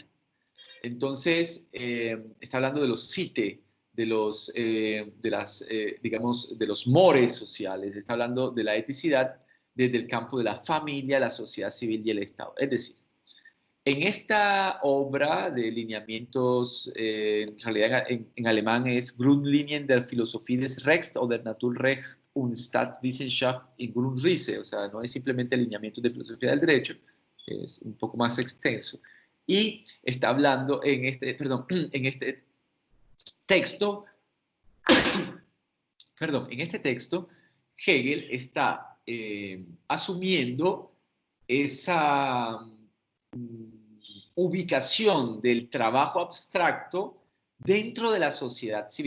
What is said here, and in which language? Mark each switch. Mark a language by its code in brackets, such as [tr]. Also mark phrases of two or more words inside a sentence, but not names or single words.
[es] Entonces, está hablando de los Sitte, digamos, de los mores sociales. Está hablando de la eticidad desde el campo de la familia, la sociedad civil y el Estado. Es decir, en esta obra de lineamientos, en realidad en alemán es Grundlinien der Philosophie des Rechts o der Naturrecht und Staatswissenschaft in Grundrisse, o sea, no es simplemente lineamientos de filosofía del derecho, es un poco más extenso. Y está hablando en este texto, Hegel está asumiendo esa ubicación del trabajo abstracto dentro de la sociedad civil.